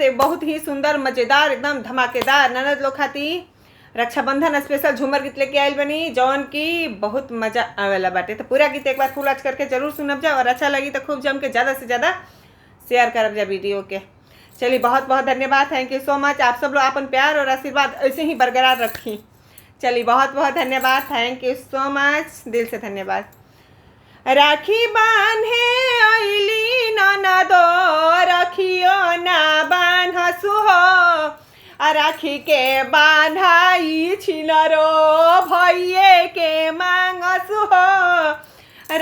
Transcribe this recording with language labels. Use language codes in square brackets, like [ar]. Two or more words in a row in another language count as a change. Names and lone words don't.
[bho] ते बहुत ही सुंदर मजेदार एकदम धमाकेदार ननद लोग खाती रक्षाबंधन स्पेशल झूमर गीत लेके आयल बनी, जौन की बहुत मजा आवेला बाटे। तो पूरा गीत एक बार [en] full watch [bho] करके जरूर सुनब जा और अच्छा लगी तो खूब जम के ज़्यादा से ज़्यादा शेयर करब जा वीडियो के। चलिए बहुत बहुत धन्यवाद, [en] thank you so much. [bho] आप सब लोग अपन प्यार और आशीर्वाद ऐसे ही बरकरार रखी। चलिए बहुत बहुत धन्यवाद, [en] thank you so much, [bho] दिल से धन्यवाद। राखी बांधे अइली ननदो रखियो ना बान्हसु हो, राखी के बांधाई छिनरो भैये के मांगसु हो।